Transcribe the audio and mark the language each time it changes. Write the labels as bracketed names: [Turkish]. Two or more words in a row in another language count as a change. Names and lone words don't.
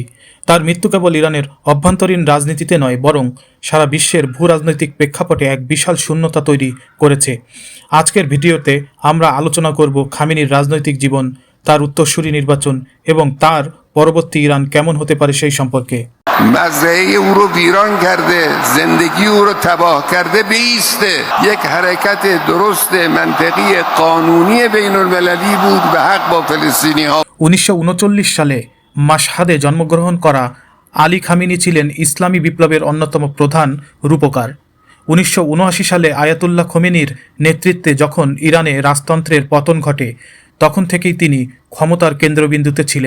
[Bangla] তার মৃত্যু কেবল ইরানের অভ্যন্তরীণ রাজনীতিতে নয়, বরং সারা বিশ্বের ভূরাজনৈতিক প্রেক্ষাপটে এক বিশাল শূন্যতা তৈরি করেছে। আজকের ভিডিওতে আমরা আলোচনা করব খামেনির রাজনৈতিক জীবন, তার উত্তরসূরি নির্বাচন এবং তার পরবর্তী ইরান কেমন হতে পারে সেই সম্পর্কে। [Persian] مزرعه او رو ویران کرده، زندگی او رو تباه کرده، بیسته. یک حرکت درست منطقی قانونی بین المللی بود به حق با فلسطینی ها। [Bangla] 1939 সালে মাশহাদে জন্মগ্রহণ করা আলী খামেনি ছিলেন ইসলামী বিপ্লবের অন্যতম প্রধান রূপকার। 1979 সালে আয়াতুল্লাহ খোমেনির নেতৃত্বে যখন ইরানে রাজতন্ত্রের পতন ঘটে, তখন থেকেই তিনি ক্ষমতার কেন্দ্রবিন্দুতে ছিলেন।